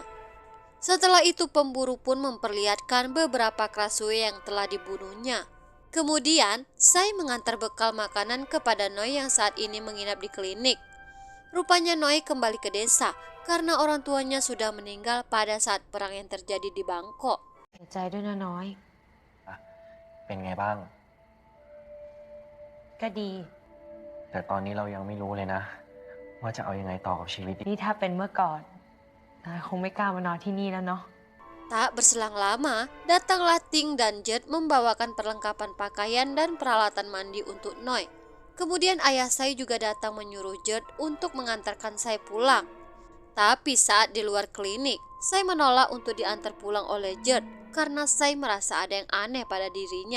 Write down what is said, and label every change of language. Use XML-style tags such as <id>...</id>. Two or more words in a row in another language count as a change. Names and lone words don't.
<id>Setelah itu pemburu pun memperlihatkan beberapa Kraswe yang telah dibunuhnya. Kemudian, Sai mengantar bekal makanan kepada Noi yang saat ini menginap di klinik. Rupanya Noi kembali ke desa karena orang tuanya sudah meninggal pada saat perang yang terjadi di Bangkok.</id> <th>เสียใจด้วยนะน้อย เป็นไงบ้าง ก็ดี แต่ตอนนี้เรายังไม่รู้เลยนะว่าจะเอายังไงต่อกับชีวิต นี่ถ้าเป็นเมื่อก่อนนายคงไม่กล้ามานอนที่นี่แล้วเนาะ</th> <id>Tak berselang lama, datanglah Ting dan Jet membawakan perlengkapan pakaian dan peralatan mandi untuk Noi. Kemudian ayah saya juga datang menyuruh Jet untuk mengantarkan saya pulang. Tapi saat di luar klinik, saya menolak untuk diantar pulang oleh Jet karena saya merasa ada yang aneh pada dirinya.</id>